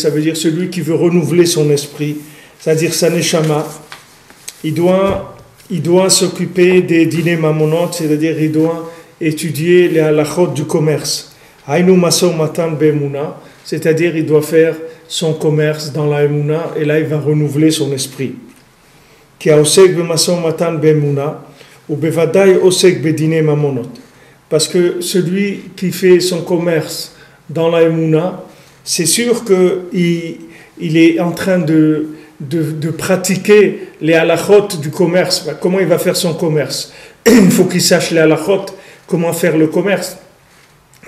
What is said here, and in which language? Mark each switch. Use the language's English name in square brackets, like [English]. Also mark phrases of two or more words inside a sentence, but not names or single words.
[French] Ça veut dire celui qui veut renouveler son esprit, c'est-à-dire sa neshama. Il doit s'occuper des [Hebrew] דיני ממונות, [French] c'est-à-dire il doit étudier les halachot du commerce. [Hebrew] היינו משא ומתן באמונה, [French] c'est-à-dire il doit faire son commerce dans la Emouna, et là il va renouveler son esprit. [Hebrew] כי העוסק במשא ומתן באמונה, הוא בוודאי עוסק בדיני ממונות. [French] Parce que celui qui fait son commerce dans la Emouna, c'est sûr qu'il est en train de pratiquer les halachot du commerce. Comment il va faire son commerce? Il faut qu'il sache les halachot, comment faire le commerce.